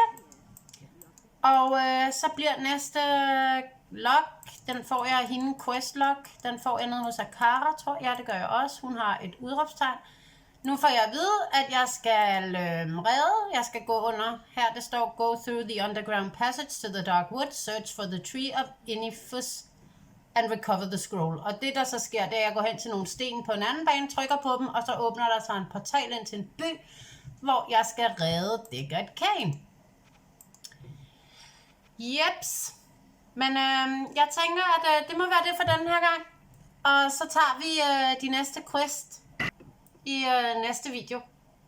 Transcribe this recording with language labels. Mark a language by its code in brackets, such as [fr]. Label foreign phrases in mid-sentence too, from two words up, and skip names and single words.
[da] Og så bliver næste log, den får jeg af hende, [en] quest log. [da] Den får jeg ned hos Akara, tror jeg. Ja, det gør jeg også. Hun har et udråbstegn. Nu får jeg at vide, at jeg skal redde. Jeg skal gå under. Her det står, [en] go through the underground passage to the dark woods, search for the tree of Inifus and recover the scroll. [da] Og det der så sker, det er, at jeg går hen til nogle sten på en anden bane, trykker på dem, og så åbner der sig en portal ind til en by, hvor jeg skal redde Deckard Cain. Jeps. Men jeg tænker, at det må være det for den her gang. Og så tager vi de næste quest i næste video.